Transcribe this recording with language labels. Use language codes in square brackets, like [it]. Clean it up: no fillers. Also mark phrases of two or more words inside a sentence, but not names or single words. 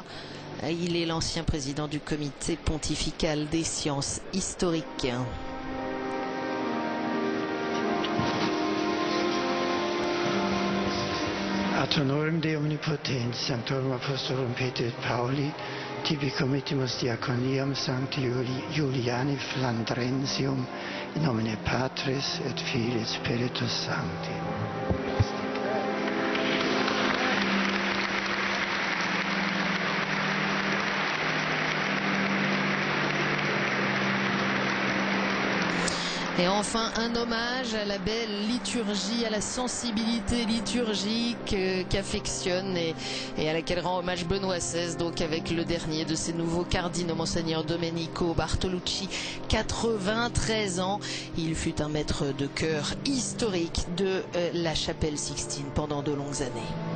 [fr] Il est l'ancien président du comité pontifical des sciences historiques. [la] Ad honorem Dei omnipotens, sanctorum apostolum Petri et Pauli, tibi committimus diaconiam Sancti Juliani Flandrensium, in nomine Patris et Filii et Spiritus Sancti. [fr] Et enfin, un hommage à la belle liturgie, à la sensibilité liturgique qu'affectionne et à laquelle rend hommage Benoît XVI, donc avec le dernier de ces nouveaux cardinaux, Monseigneur Domenico Bartolucci, 93 ans. Il fut un maître de chœur historique de la chapelle Sixtine pendant de longues années.